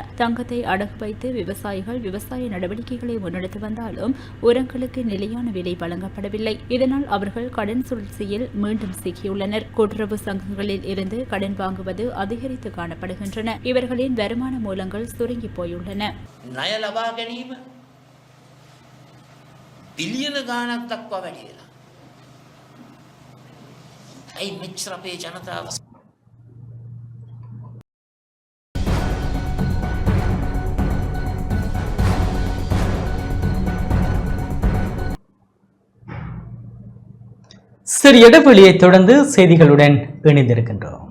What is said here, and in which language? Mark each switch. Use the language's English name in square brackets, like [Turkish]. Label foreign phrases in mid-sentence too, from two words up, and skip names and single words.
[Tamil] தங்கத்தை அடகு வைத்து விவசாயிகள் விவசாய நடவடிக்கைகளை முன்னெடுத்து வந்தாலும் உரங்களுக்கு நிலையான விலை வழங்கப்படவில்லை. இதனால் அவர்கள் கடன் சுழற்சியில் மீண்டும் சிக்கியுள்ளனர். கூட்டுறவு சங்கங்களில் இருந்து கடன் வாங்குவது அதிகரித்து காணப்படுகின்றன. இவர்களின் வருமான மூலங்கள் சுருங்கி போயுள்ளன. [Sinhala] ඇයි මෙච්චර අපේ ජනතාව [Tamil] சிறு இடைவெளியை தொடர்ந்து செய்திகளுடன் இணைந்திருக்கின்றோம்.